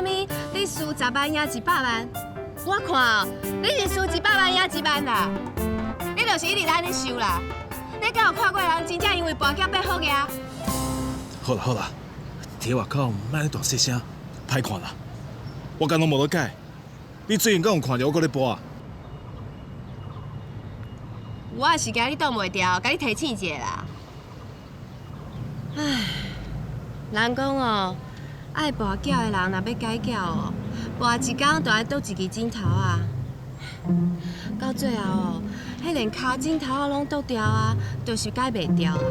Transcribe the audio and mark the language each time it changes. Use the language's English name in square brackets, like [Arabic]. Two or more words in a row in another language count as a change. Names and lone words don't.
[Min Nan Chinese] 你输10万赢100万？我看哦，你是输100万赢1万啦。你就是一直安尼输啦。你敢有看过人真正因为跋筊变好个？好啦，伫外口莫咧大细声，歹看啦。我敢拢无咧改。你最近敢有看着我搁咧播啊？我也是惊你挡袂牢，甲你提醒一下啦。唉，人讲哦，爱跋筊的人若要改嫁哦，跋一工就爱倒一支枕头啊。到最后哦，迄连骹枕头啊拢倒掉啊，就是改袂掉啊。